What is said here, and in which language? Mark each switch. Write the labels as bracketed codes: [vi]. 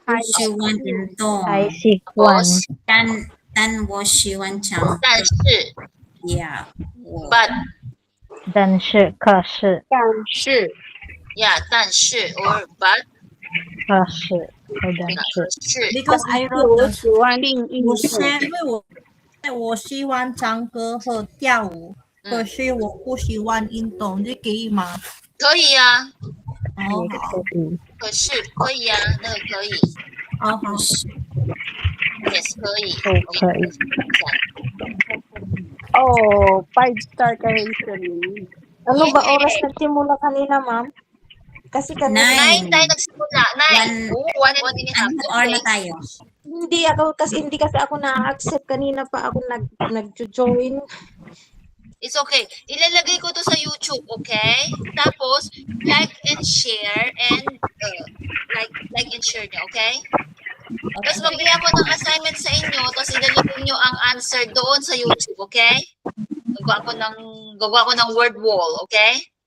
[zh] 还喜欢运动。还喜欢但我喜欢唱歌。但是 [en] Yeah. But [zh] 但是可是 [en] yeah, [zh] 但是 [en] or but [zh] 可是 [en] Because I wrote [zh] 我喜欢另一我是因为我喜欢唱歌和跳舞，可是我不喜欢运动，这可以吗？可以啊。哦，可是可以啊，那个可以。好。 [en] Yes, [zh] 可以。可以。 [tl] Oh, 5-star ka rin sa rin. Ano ba oras nagsimula kanina, ma'am? Kasi kanina 9 tayo nagsimula. 9. 1 hour na tayo. hindi kasi ako na-accept kanina pa ako nag-join. [en] It's okay. [tl] Ilalagay ko to sa YouTube, okay? Tapos [en] like and share and like and share [tl] niyo, okay? Tapos magbigay ako ng assignment sa inyo, tapos ilalagay niyo ang answer doon sa YouTube, okay? Gagawa ko ng word wall, okay?